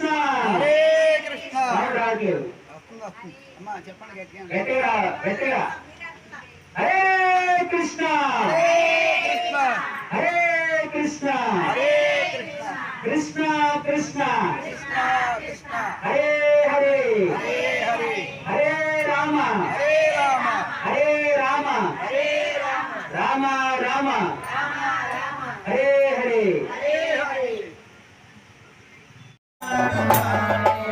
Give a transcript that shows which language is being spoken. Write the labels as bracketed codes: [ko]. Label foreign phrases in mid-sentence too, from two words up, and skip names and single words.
[te] హరే కృష్ణ. రావట్లేదు, అమ్మా చెప్పండి గట్టిగా హరే కృష్ణ హరే కృష్ణ హరే కృష్ణ హరే కృష్ణ కృష్ణ కృష్ణ కృష్ణ కృష్ణ హరే హరే హరే హరే హరే రామ హరే రామ హరే రామ హరే రామ రామ రామ రామ హరే హరే హరే హరే.